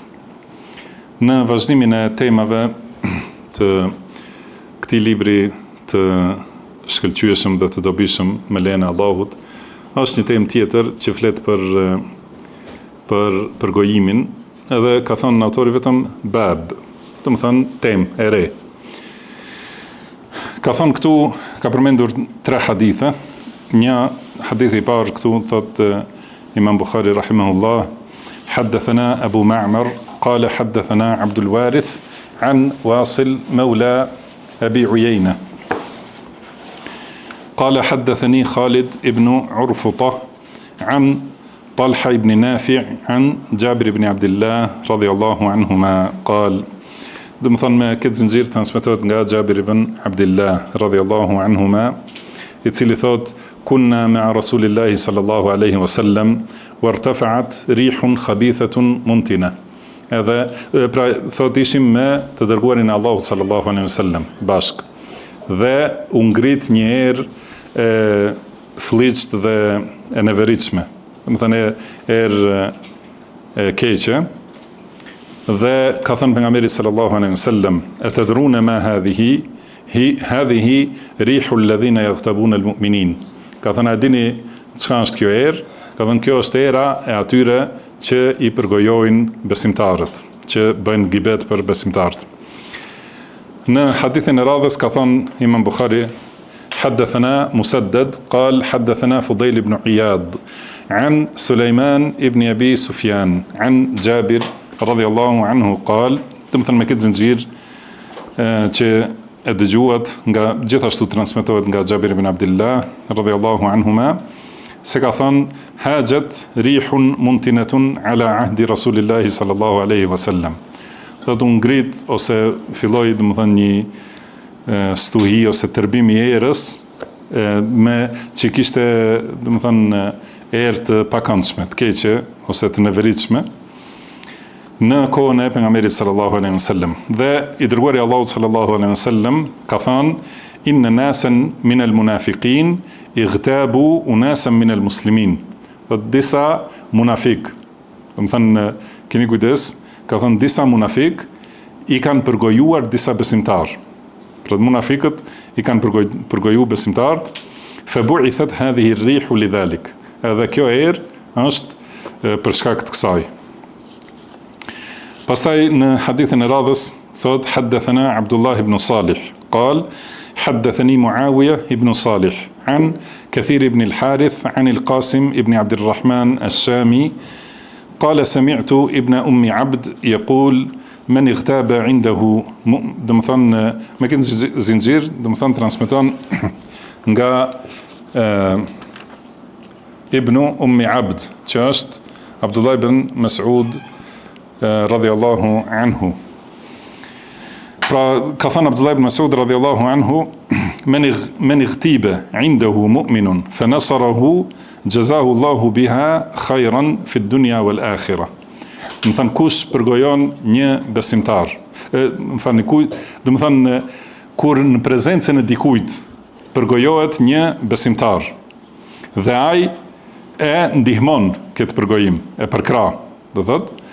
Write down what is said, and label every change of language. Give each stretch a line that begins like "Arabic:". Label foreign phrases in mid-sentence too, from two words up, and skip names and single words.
Albanian: Në vazhdimin e temave të këtij libri të shkëlqyeshëm dhe të dobishëm me lejen e Allahut, është një temë tjetër që flet për gojimin, edhe ka thënë autori vetëm bab, do të thënë temë e re. Ka thënë këtu, ka përmendur 3 hadithe. Një hadith I parë këtu thot Imam Bukhari
Arabic: رحمه الله، حدثنا أبو معمر قال حدثنا عبد الوارث عن واصل مولى أبي عيينة قال حدثني خالد ابن عرفطة عن طلحة بن نافع عن جابر بن عبد الله رضي الله عنهما قال.
Albanian: Do të thonë me këtë zinxhir transmetohet nga Jabir ibn Abdillah
Arabic: رضي الله عنهما,
Albanian: I cili thot
Arabic: كنا مع رسول الله صلى الله عليه وسلم فارتفعت ريح خبيثة منتنة.
Albanian: Edhe pra thot ishim me të dërguarin e Allahut
Arabic: صلى الله عليه وسلم
Albanian: bashk, dhe u ngrit një erë fliqt dhe e neveritshme, do të thënë erë keqe, dhe ka thënë pejgamberi
Arabic: صلى الله عليه وسلم أتدرون ما هذه الريح الذين يغتابون المؤمنين.
Albanian: Ka thënë a dini çka është kjo erë? Ka thënë kjo është era e atyre që I përgojojnë besimtarët, që bëjnë gibet për besimtarët. Në hadithin e radhës ka thënë Imam Bukhari
Arabic: حدثنا مسدد قال حدثنا فضيل بن عياض عن سليمان ابن أبي سفيان عن جابر رضي الله عنه قال.
Albanian: Domethënë me këtë zinxhir që e dëgjuat nga gjithashtu transmetohet nga Jabir ibn Abdillah
Arabic: رضي الله عنهما,
Albanian: se ka thënë
Arabic: هاجت ريح منتنة على عهد رسول الله صلى الله عليه وسلم.
Albanian: Do të ngrit ose filloi domethënë një stuhi ose tërbim I erës me që kishte domethënë erë të pakëndshme, të keqe ose të neveritshme në kohën e pejgamberit
Arabic: صلى الله عليه وسلم.
Albanian: Dhe I dërguari Allahu
Arabic: صلى الله عليه وسلم
Albanian: ka thënë
Arabic: إن ناسا من المنافقين اغتابوا أناسا من المسلمين.
Albanian: Do disa munafik, domethënë keni kujdes, ka thënë disa munafik I kanë përgojuar disa besimtar. Pra munafikët I kanë përgoju besimtarët,
Arabic: فبعثت هذه الريح لذلك.
Albanian: Edhe kjo erë është për shkak të kësaj. Pastaj në hadithin e radhës thot
Arabic: حدثنا عبد الله بن صالح قال حدثني معاوية ibn Salih عن كثير ibn al-Harith عن القاسم ibn عبد الرحمن الشامي قال سمعت ابن أم عبد يقول من اغتيب عنده,
Albanian: do të thonë me këtë zinxhir, do të thonë transmeton nga Ibnu Ummi Abd, që është Abdullah ibn Mas'ud
Arabic: رضي الله عنه.
Albanian: Pra ka thënë
Arabic: Abdullah ibn Mas'ud رضي الله عنه، من اغتيب عنده مؤمن فنصره جزاه الله بها خيرا في الدنيا والآخرة.
Albanian: Do të thënë kush përgojon një besimtar, do të thënë kur në prezencën e dikujt përgojohet një besimtar dhe ai e ndihmon këtë përgojim, e përkrah, do thotë,